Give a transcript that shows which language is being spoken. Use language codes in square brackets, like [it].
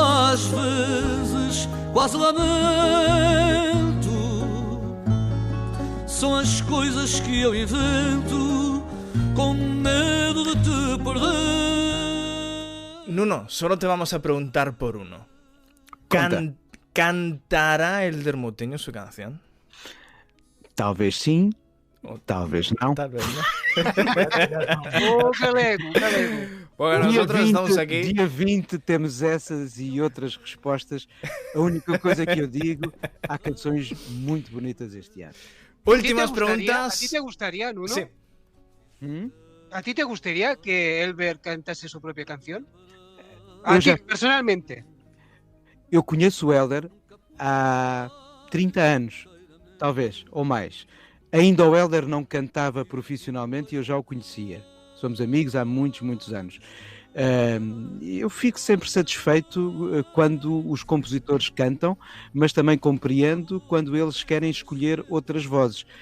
[pt] Às vezes quase lamento, são as coisas que eu invento com medo de te perder. [es] Nuno, solo te vamos a preguntar por uno. ¿Cantará Hélder Moutinho su canción? [pt] Talvez sim, talvez não. [es] Talvez no. Galego. Bueno, nosotros estamos aquí. [pt] Dia 20 temos essas e outras respostas. A única coisa que eu digo, há canções muito bonitas este ano. [es] Últimas preguntas. ¿A ti te gustaría, Nuno? Sí. ¿A ti te gustaría que Hélder cantase su propia canción? A ti, personalmente. [pt] Eu conheço o Hélder há 30 anos, talvez, ou mais. Ainda o Hélder não cantava profissionalmente e eu já o conhecia. Somos amigos há muitos, muitos anos. Eu fico sempre satisfeito quando os compositores cantam, mas também compreendo quando eles querem escolher outras vozes.